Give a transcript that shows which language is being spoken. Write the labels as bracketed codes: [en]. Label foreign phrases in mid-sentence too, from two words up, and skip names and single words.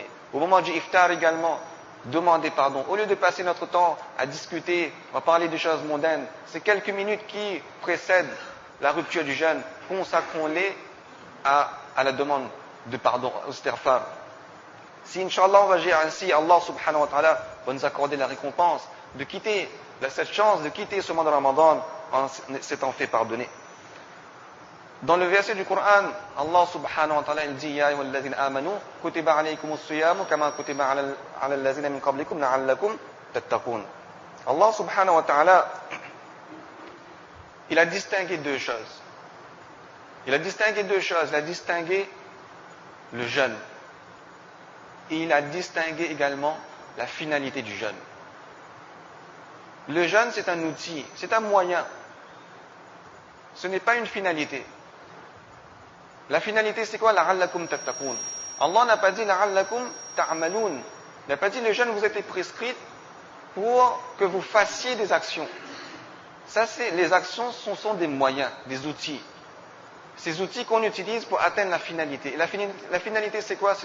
[fr] Au moment du iftar également, demander pardon. Au lieu de passer notre temps à discuter, à parler de choses mondaines, ces quelques minutes qui précèdent la rupture du jeûne, consacrons-les à la demande de pardon, au istighfar. Si, Inch'Allah, on va agir ainsi, [ar] الله سبحانه وتعالى [fr] va nous accorder la récompense de quitter, cette chance de quitter ce mois de Ramadan en s'étant fait pardonner. Dans le verset du Coran, [ar] الله سبحانه وتعالى [fr] il dit [ar] يا أيها الذين آمنوا كتب عليكم الصيام كما كتب على الذين من قبلكم لعلكم تتقون. الله سبحانه وتعالى [fr] il a distingué deux choses. Il a distingué le jeûne. Et il a distingué également la finalité du jeûne. Le jeûne, c'est un outil, c'est un moyen. Ce n'est pas une finalité. La finalité, c'est quoi? [ar] لعلكم تتقون. [fr] Allah n'a pas dit [ar] لعلكم تعملون. [fr] Il n'a pas dit le jeûne vous était prescrit pour que vous fassiez des actions. Ça, les actions sont des moyens, des outils. Ces outils qu'on utilise pour atteindre la finalité. Et la finalité, c'est quoi?